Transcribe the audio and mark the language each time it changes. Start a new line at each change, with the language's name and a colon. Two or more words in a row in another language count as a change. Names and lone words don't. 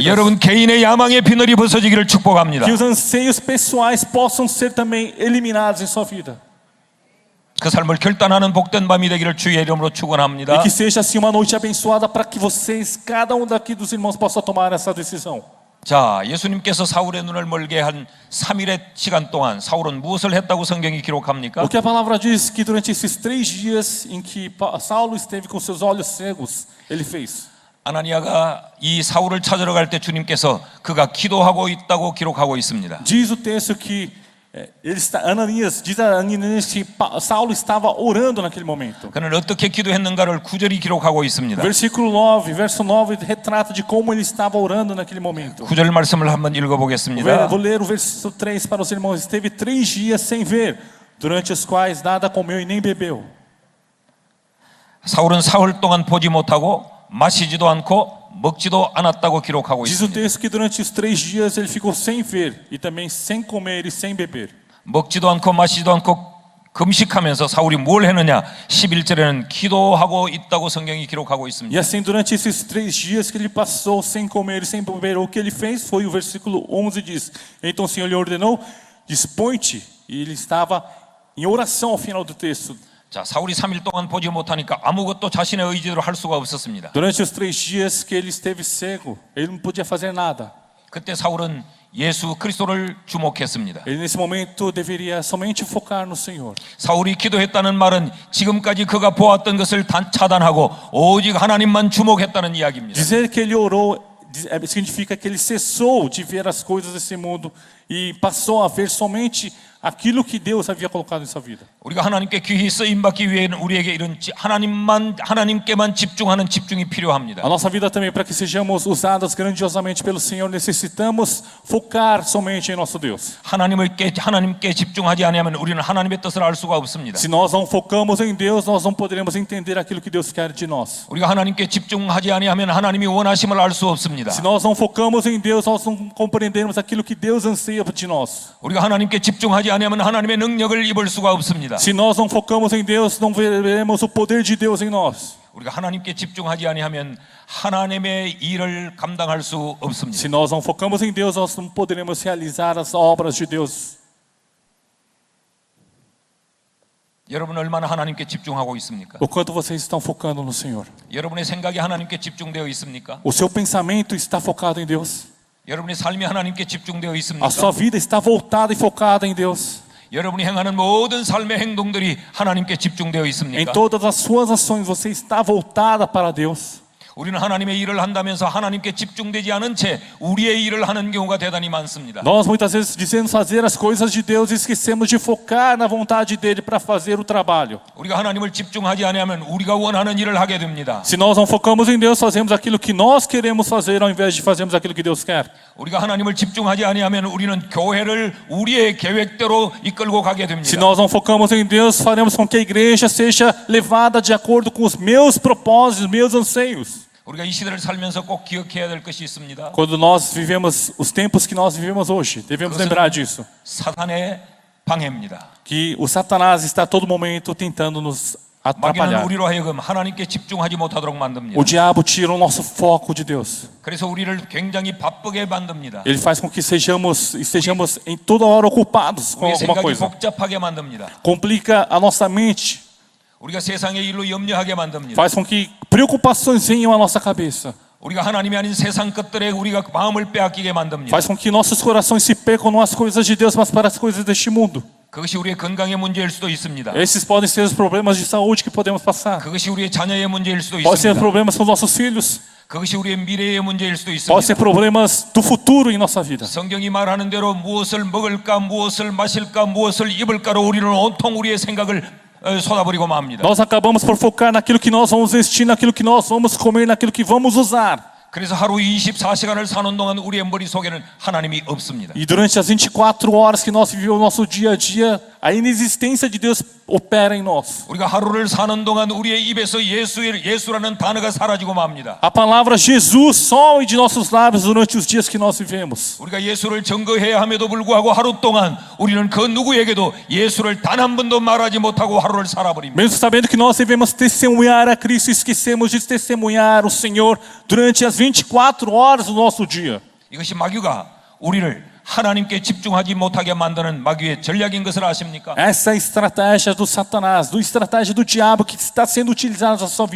Korean: 여러분 개인의 야망의 비늘이 벗어지기를 축복합니다.
Portuguese: Que os anseios pessoais possam ser também eliminados em sua vida.
Korean: 그 삶을 결단하는 복된 밤이 되기를 주의 이름으로 축원합니다.
Portuguese: E que seja assim uma noite abençoada para que vocês, cada um daqui dos irmãos, possa tomar essa decisão.
Korean: 자, 예수님께서 사울의 눈을 멀게 한 3일의 시간 동안 사울은 무엇을 했다고 성경이 기록합니까?
Portuguese: Porque a palavra diz que durante esses 3 dias em que Saulo esteve com seus olhos cegos, ele fez.
Korean: 아나니아가 이 사울을 찾으러 갈 때 주님께서 그가 기도하고 있다고 기록하고 있습니다.
Portuguese: Diz o texto que Ananias que Saulo estava orando naquele momento.
Korean: 그는 어떻게 기도했는가를 구절이 기록하고 있습니다.
Portuguese: Versículo 9, verso 9 retrata de como ele estava orando naquele momento.
Korean: 구절 말씀을 한번 읽어보겠습니다.
Portuguese: Vou ler o verso 3 para os irmãos. Esteve 3 dias sem ver, durante os quais nada comeu e nem bebeu.
Korean: 사울은 사흘 동안 보지 못하고 마시지도 않고 먹지도 않았다고 기록하고
Portuguese: Diz o
Korean: 있습니다.
Portuguese: texto que durante os 3 dias ele ficou sem ver e também sem comer e sem beber.
Korean: 먹지도 않고 마시지도 않고 금식하면서 사울이 뭘 했느냐? 11절에는 기도하고 있다고 성경이 기록하고 있습니다.
Portuguese: E assim durante esses 3 dias que ele passou sem comer e sem beber, o que ele fez foi o versículo 11 diz: então o Senhor lhe ordenou, dispõe-te, e ele estava em oração ao final do texto.
Korean: 자, 사울이 3일 동안 보지 못하니까 아무것도 자신의 의지대로 할 수가 없었습니다.
Portuguese: Durante os 3 dias que ele esteve cego, ele não podia fazer nada.
Korean: 그때 사울은 예수 그리스도를 주목했습니다.
Portuguese: Ele nesse momento deveria somente focar no Senhor.
Korean: 사울이 기도했다는 말은 지금까지 그가 보았던 것을 차단하고 오직 하나님만 주목했다는 이야기입니다.
Portuguese: Dizer que ele orou significa que ele cessou de ver as coisas desse mundo e passou a ver somente aquilo que Deus havia colocado em sua vida.
Korean: 우리가 하나님께 귀히 쓰임 받기 위해는 우리에게 이런 하나님께만 집중하는 집중이 필요합니다.
Portuguese: A nossa vida também, para que sejamos usadas grandiosamente pelo Senhor, necessitamos focar somente em nosso Deus.
Korean: 하나님께 집중하지 않으면 우리는 하나님의 뜻을 알 수가 없습니다.
Portuguese: Se nós não focamos em Deus, nós não poderemos entender aquilo que Deus quer de nós.
Korean: 우리가 하나님께 집중하지 아니하면 하나님이 원하심을 알 수 없습니다.
Portuguese: Se nós não focamos em Deus, nós não compreenderemos aquilo que Deus anseia de nós.
Korean: 우리가 하나님께 집중하지 아니하면 하나님의 능력을 입을 수가 없습니다.
Portuguese: Se nós não focamos em Deus, não veremos o poder de Deus em nós.
Korean: 우리가 하나님께 집중하지 아니하면 하나님의 일을 감당할 수 없습니다.
Portuguese: Se nós não focamos em Deus, nós não poderemos realizar as obras de Deus.
Korean: 여러분 얼마나 하나님께 집중하고 있습니까?
Portuguese: O quanto vocês estão focando no Senhor?
Korean: 여러분의 생각이 하나님께 집중되어 있습니까?
Portuguese: O seu pensamento está focado em Deus?
Korean: 여러분의 삶이 하나님께 집중되어
Portuguese: A
Korean: 있습니까?
Portuguese: sua vida está voltada e focada em Deus?
Korean: 여러분이 행하는 모든 삶의 행동들이 하나님께 집중되어
Portuguese: Em
Korean: 있습니까?
Portuguese: todas as suas ações, você está voltada para Deus?
Korean: 우리는 하나님의 일을 한다면서 하나님께 집중되지 않은 채 우리의 일을 하는 경우가 대단히 많습니다.
Portuguese: Nós muitas vezes dizemos fazer as coisas de Deus e esquecemos de focar na vontade dele para fazer o trabalho.
Korean: 우리가 하나님을 집중하지 않으면 우리가 원하는 일을 하게 됩니다.
Portuguese: Se nós não focamos em Deus, fazemos aquilo que nós queremos fazer ao invés de fazermos aquilo que Deus quer.
Korean: 우리가 하나님을 집중하지 아니하면 우리는 교회를 우리의 계획대로 이끌고 가게
Portuguese: Se
Korean: 됩니다.
Portuguese: nós não focamos em Deus, faremos com que a igreja seja levada de acordo com os meus propósitos, meus anseios.
Korean: 우리가 이 시대를 살면서 꼭 기억해야 될 것이 있습니다.
Portuguese: Quando nós vivemos os tempos que nós vivemos hoje, devemos lembrar disso.
Korean: 사탄의 방해입니다.
Portuguese: Que o Satanás está a todo momento tentando nos
Korean: 마귀는
Portuguese: atrapalhar.
Korean: 우리로 하여금 하나님께 집중하지 못하도록 만듭니다.
Portuguese: O diabo tira o nosso foco de Deus.
Korean: 그래서 우리를 굉장히 바쁘게 만듭니다.
Portuguese: Ele faz com que estejamos em toda hora ocupados com
Korean: 우리의
Portuguese: alguma
Korean: 생각이
Portuguese: coisa.
Korean: 복잡하게 만듭니다.
Portuguese: Complica a nossa mente.
Korean: 우리가 세상의 일로 염려하게 만듭니다.
Portuguese: Faz com que preocupações venham à nossa cabeça.
Korean: 우리가 하나님이 아닌 세상 것들에 우리가 마음을 빼앗기게 만듭니다.
Portuguese: Faz com que nossos corações se percam não às coisas de Deus, mas para as coisas deste mundo.
Korean: 그것이 우리의 건강의 문제일 수도 있습니다.
Portuguese: Esses podem ser os problemas de saúde que podemos passar.
Korean: 그것이 우리의 자녀의 문제일 수도
Portuguese: Pode ser
Korean: 있습니다.
Portuguese: problemas com nossos filhos.
Korean: 그것이 우리의 미래의 문제일 수도
Portuguese: Pode ser
Korean: 있습니다.
Portuguese: problemas do futuro em nossa vida.
Korean: 성경이 말하는 대로 무엇을 먹을까, 무엇을 마실까, 무엇을 입을까로 우리는 온통 우리의 생각을 쏟아버리고 맙니다.
Portuguese: Nós acabamos por focar naquilo que nós vamos vestir, naquilo que nós vamos comer, naquilo que vamos usar.
Korean: 그래서 하루 24시간을 사는 동안 우리의 머릿속에는 하나님이 없습니다.
Portuguese: E durante as 24 horas que nós vivemos o nosso dia a dia, a inexistência de Deus opera em nós.
Korean: 우리가 하루를 사는 동안 우리의 입에서 예수라는 단어가 사라지고 맙니다.
Portuguese: A palavra Jesus some de nossos lábios durante os dias que nós vivemos.
Korean: 우리가 예수를 증거해야 함에도 불구하고 하루 동안 우리는 그 누구에게도 예수를 단 한 번도 말하지 못하고 하루를 살아버립니다.
Portuguese: Mesmo sabendo que nós devemos testemunhar a Cristo, esquecemos de testemunhar o Senhor durante as 24 horas do nosso dia.
Korean: 이것이 마귀가 우리를 하나님께 집중하지 못하게 만드는 마귀의 전략인 것을 아십니까?
Portuguese: Essa é a estratégia do Satanás, a estratégia do diabo que está sendo utilizada na sua vida.